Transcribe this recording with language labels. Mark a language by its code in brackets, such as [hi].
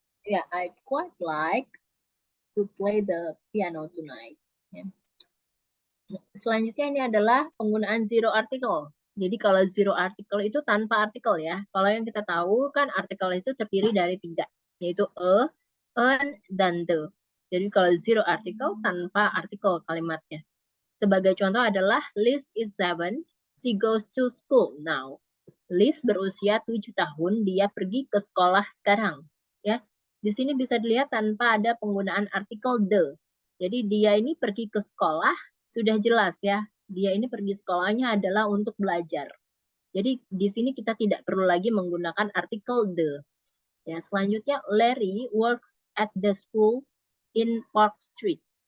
[en] yeah, I'd quite like to play the piano tonight. [id] Ya. Selanjutnya ini adalah penggunaan zero article. Jadi kalau zero article itu tanpa artikel ya. Kalau yang kita tahu kan artikel itu terdiri dari 3, yaitu an, dan the. Jadi kalau zero article tanpa artikel kalimatnya. Sebagai contoh adalah [en] Liz is 7, she goes to school now. [id] Liz berusia 7 tahun, dia pergi ke sekolah sekarang. Ya, di sini bisa dilihat tanpa ada penggunaan artikel the. Jadi dia ini pergi ke sekolah, sudah jelas ya. Dia ini pergi sekolahnya adalah untuk belajar. Jadi di sini kita tidak perlu lagi menggunakan artikel the. Ya, selanjutnya [en] Larry works at the school in Park Street.